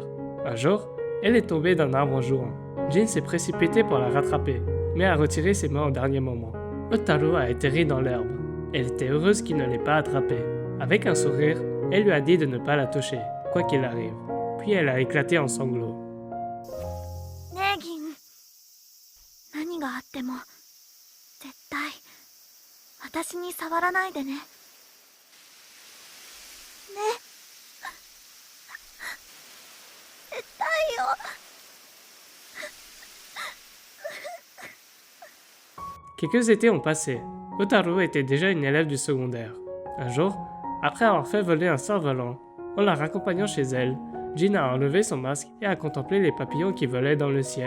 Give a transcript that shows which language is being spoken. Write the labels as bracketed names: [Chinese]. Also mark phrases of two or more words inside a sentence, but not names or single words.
[French] Un jour, elle est tombée d'un arbre en jouant. Jin s'est précipité pour la rattraper, mais a retiré ses mains au dernier moment. Hotaru a atterri dans l'herbe. Elle était heureuse qu'il ne l'ait pas attrapée. Avec un sourire, elle lui a dit de ne pas la toucher, quoi qu'il arrive. Puis elle a éclaté en sanglots. [Japanese] ねえ銀、何があっても絶対私に触らないでね。ね。絶対よ。 [French] Quelques étés ont passé. Hotaru était déjà une élève du secondaire. Un jour, après avoir fait voler un cerf-volant, en la raccompagnant chez elle, Jin a enlevé son masque et a contemplé les papillons qui volaient dans le ciel.